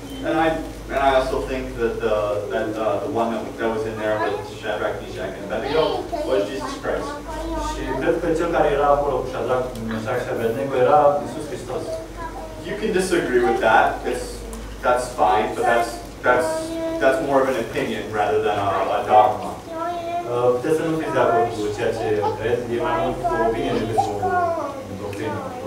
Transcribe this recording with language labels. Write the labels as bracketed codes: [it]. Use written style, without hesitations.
[en] And I also think that the one that was in there with Shadrach, Meshach, and Abednego was Jesus Christ. [ro] Și cred că cel care era acolo cu Shadrach, Meșac și Abednego era Iisus Hristos. [en] You can disagree with that. That's fine, but that's more of an opinion rather than a dogma. [ro] Puteți să nu fiți de acord cu ceea ce cred, e mai mult o opinie decât o doctrină.